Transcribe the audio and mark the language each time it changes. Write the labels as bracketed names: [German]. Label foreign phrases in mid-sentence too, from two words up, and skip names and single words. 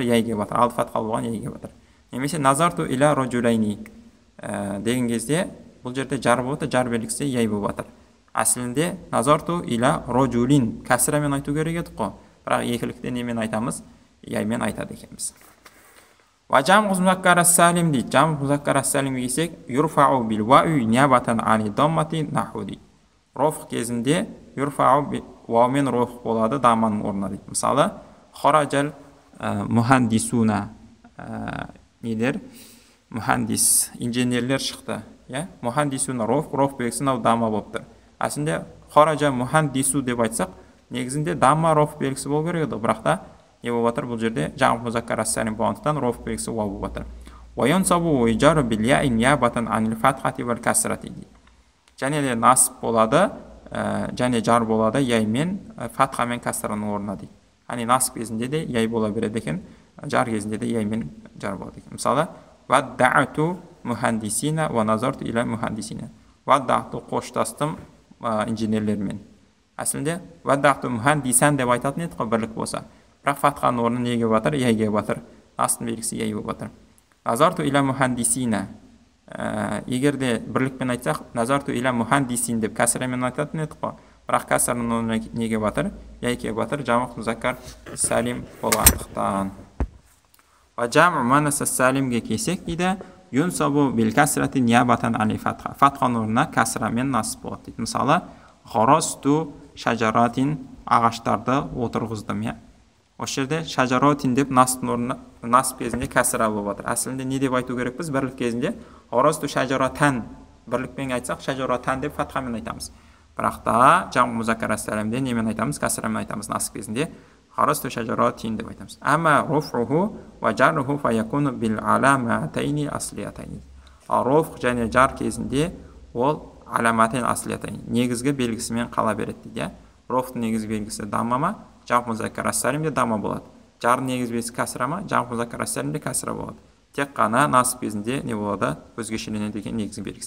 [Kazakh] Яй келіп жатыр. Алды фатха болған яй келіп жатыр. Немесе [Arabic] نظرت إلى رجلين [Kazakh] деген кезде бұл жерде жар болып жатыр, жар белгісі яй болып жатыр. Әсілінде [Arabic] نظرت إلى رجلٍ [Kazakh] кәсірамен айту керек еді қой. Бірақ екілікте немен айтамыз? Яймен айтады екенбіз. [Arabic] وجمع مذكر السالم дейді. جمع مذكر السالم келсек, يرفع بالواو نيابة عن الضمة نحو дейді. [Kazakh] Роф кезінде юрфау ваумен роф болады даманың орнына дейді. Мысалы, [Arabic] خرج المهندسون [Kazakh] недер? Мухандис, инженерлер шықты. Мухандисуна роф белгісі мынау дама болып тұр. Әсінде [Arabic] خرج مهندسُ [Kazakh] деп айтсақ, негізінде дама роф белгісі болу керек еді. Бірақ та не болып жатыр? Бұл жерде [Arabic] جمع مذكر السالم [Kazakh] болғандықтан роф белгісі вау болып жатыр. [Arabic] وينصب ويجر بالياء نيابة عن الفتحة والكسرة дейді. [Kazakh] Және де насып болады, және жар болады яймен, фатха мен касраның орнына дейді. Яғни насып кезінде де яй бола береді екен, жар кезінде де яймен жар болады екен. [Arabic] Мысалы, ودعت مهندسين ونظرت إلى مهندسين. [Kazakh] Ваддa'ату қоштастым инженерлермен. Әсілінде [Arabic] ودعت مهندسًا [Kazakh] деп айтатын еді ғой бірлік болса. Бірақ фатханың орнына не келіп жатыр? Яй келіп жатыр. Настың белгісі яй болып жатыр. [Arabic] نظرت إلى مهندسين. [Kazakh] Егер де бірлікпен айтсақ, [Arabic] نظرت إلى مهندسٍ [Kazakh] деп кәсірамен айтатын еді ғой. Бірақ кәсірінің орнына не келіп жатыр? Яй келіп жатыр. [Arabic] جمع مذكر سالم болғандықтан. وجمع مؤنث السالم [Kazakh] келсек дейді, [Arabic] ينصب بالكسرة نيابة عن فتحة. [Kazakh] Фатханың орнына кәсірамен насып болады дейді. Мысалы, [Arabic] غرست شجرات [Kazakh] ағаштарды отырғыздым. Осы жерде шажаратин деп настың орнына насып кезінде кәсіра болып жатыр. Әсілінде не деп айту керекпіз? Бірлік кезінде [Arabic] غرست شجرةً [Kazakh] бірлікпен айтсақ, шажаратан деп фатхамен айтамыз. Бірақ та [Arabic] جمع مذكر السالم [Kazakh] немен айтамыз? Кәсірамен айтамыз насып кезінде. [Arabic] غرست شجرات [Kazakh] деп айтамыз. [Arabic] أما رفعه وجره فيكون بالعلامتين الأصليتين. [Kazakh] Руф және жар кезінде ол [Arabic] علامتين أصليتين [Kazakh] негізгі белгісімен қала береді дейді. Руфтың негізгі белгісі дамма, [Arabic] جمع مذكر السالم [Kazakh] дама болады. Жар негізгі белгісі кәсіра ма, [Arabic] جمع مذكر السالم [Kazakh] кәсіра болады. Тек қана насып кезінде не болады? Өзгешеленеді деген негізгі белгісі.